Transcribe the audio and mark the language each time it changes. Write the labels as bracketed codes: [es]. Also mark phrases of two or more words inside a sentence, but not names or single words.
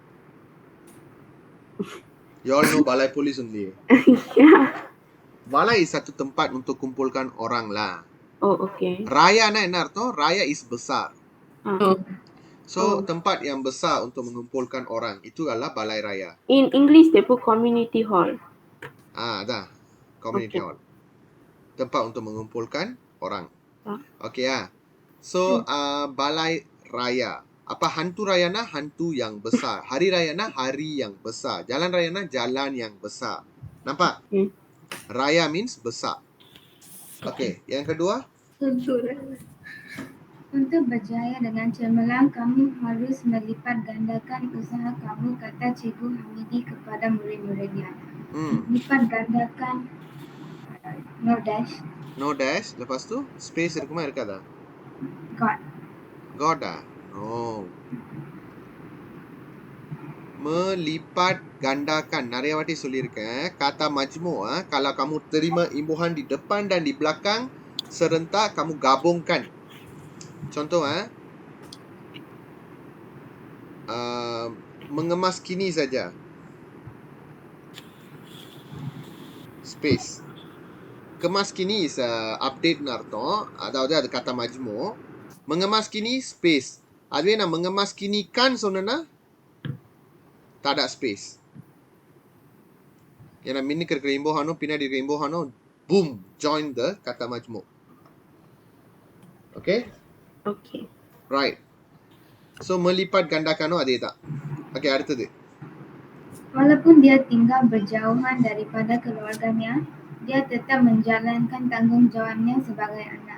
[en] You all know Balai Polis only. Yeah. [ms] Balai is satu tempat untuk kumpulkan orang lah. [en] Oh, okay. [ta] Raya என்ன அர்த்தம்? [ms] Raya is besar. Oh. So, tempat yang besar untuk mengumpulkan orang. Itu adalah Balai Raya. [en] In English, they put community hall. Dah. Community hall. [ms] Tempat untuk mengumpulkan orang. [en] Okay, So, Balai Raya. [ms] Apa hantu raya na? Hantu yang besar. Hari raya na? Hari yang besar. Jalan raya na? Jalan yang besar. Nampak? Raya means besar. Okay, yang kedua? Untuk berjaya dengan cemerlang, kamu harus melipat gandakan usaha kamu, kata Cikgu Hamidi kepada murid-muridnya. Lipat gandakan [en] No dash. No dash. [ms] Lepas tu space [ta] இருக்குமா இருக்காதா? [ms] God. God No. Melipat gandakan. [ta] நிறைய வாட்டி சொல்லியிருக்கேன். [ms] Kata majmuk kalau kamu terima imbuhan di depan dan di belakang serentak kamu gabungkan. Contoh mengemas kini saja. [en] Space. [ms] Kemas kini [en] is update [ms] அர்த்தம். [ta] அதாவது அது [ms] kata majmuk. Mengemas kini space. [ta] அதுவே நான் [ms] mengemas kini kan சொன்னேன்னா tak ada space. [ta] ஏன்னா மின்னுக்கு இருக்கிற இம்போஹானும் பின்னாடி இருக்கிற இம்போஹானும் [en] boom join the [ms] kata majmuk. [en] Okay? Okay. Right. [ms] So melipat gandakan adhe tak. [ta] Okay, அடுத்தது. [ms] Walaupun dia tinggal berjauhan daripada keluarganya, dia tetap menjalankan tanggungjawabnya sebagai anak.